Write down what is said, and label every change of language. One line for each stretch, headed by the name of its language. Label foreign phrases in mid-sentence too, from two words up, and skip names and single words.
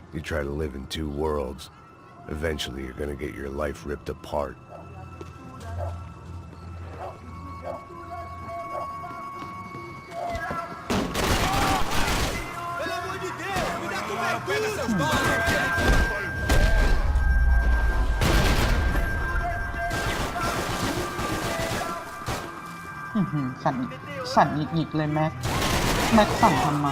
English: You try to live in two worlds. Eventually you're gonna get your life ripped apart.
Portuguese: Pelo amor de Deus, me dá cobertura, seus donos!
Thai: สั่นหงิกๆเลยแม็กสั่นทำไม